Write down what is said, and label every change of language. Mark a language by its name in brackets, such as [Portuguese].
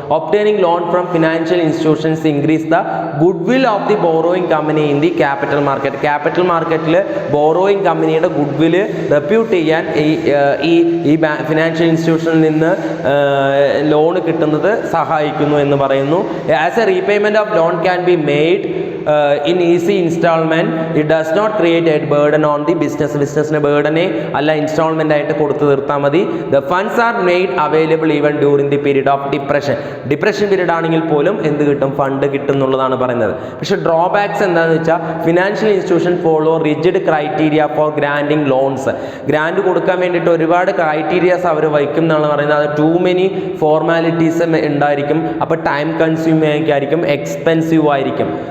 [English] Obtaining loan from financial institutions increase the good will of the borrowing company in the capital market. [Malayalam] Capital മാർക്കറ്റിൽ borrowing കമ്പനിയുടെ good വില് repute ചെയ്യാൻ ഈ financial ഇൻസ്റ്റിറ്റ്യൂഷനിൽ നിന്ന് loan കിട്ടുന്നത് സഹായിക്കുന്നു എന്ന് പറയുന്നു. [English] As a repayment of loan can be made in easy installment, it does not create a burden on the business. [Malayalam] ബിസിനസ്സിന് ബേർഡനെ അല്ല ഇൻസ്റ്റാൾമെൻ്റ് ആയിട്ട് കൊടുത്തു തീർത്താൽ മതി. [English] The funds are made available even during the period of depression. [Malayalam] Depression period ആണെങ്കിൽ പോലും എന്ത് കിട്ടും, ഫണ്ട് കിട്ടും എന്നുള്ളതാണ് പറയുന്നത്. പക്ഷേ ഡ്രോബാക്സ് എന്താണെന്ന് വെച്ചാൽ, [English] Financial institution follow rigid criteria for granting loans. [Malayalam] Grand കൊടുക്കാൻ വേണ്ടിയിട്ട് ഒരുപാട് ക്രൈറ്റീരിയാസ് അവർ വയ്ക്കും എന്നാണ് പറയുന്നത്. അത് [English] too many formalities [Malayalam] ഉണ്ടായിരിക്കും. അപ്പോൾ ടൈം കൺസ്യൂമിംഗ് ആയിരിക്കും, എക്സ്പെൻസീവ് ആയിരിക്കും.